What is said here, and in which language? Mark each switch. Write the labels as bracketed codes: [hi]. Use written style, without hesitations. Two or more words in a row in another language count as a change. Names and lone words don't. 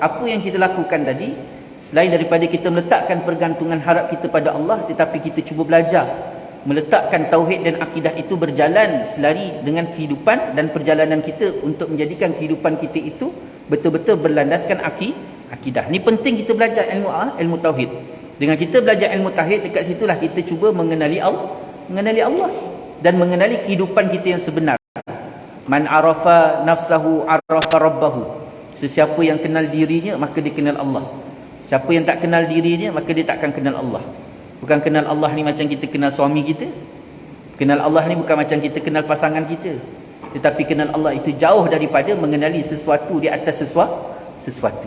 [ms] Apa yang kita lakukan tadi, selain daripada kita meletakkan pergantungan harap kita pada Allah, tetapi kita cuba belajar meletakkan tauhid dan akidah itu berjalan selari dengan kehidupan dan perjalanan kita untuk menjadikan kehidupan kita itu betul-betul berlandaskan akidah. Ini penting kita belajar ilmu tauhid. Dengan kita belajar ilmu tauhid, dekat situlah kita cuba mengenali Allah dan mengenali kehidupan kita yang sebenar. [ar] من عرف نفسه عرف ربه. [ms] Sesiapa yang kenal dirinya maka dia kenal Allah. Siapa yang tak kenal dirinya maka dia takkan kenal Allah. Bukan kenal Allah ni macam kita kenal suami kita. Kenal Allah ni bukan macam kita kenal pasangan kita. Tetapi kenal Allah itu jauh daripada mengenali sesuatu di atas sesuatu.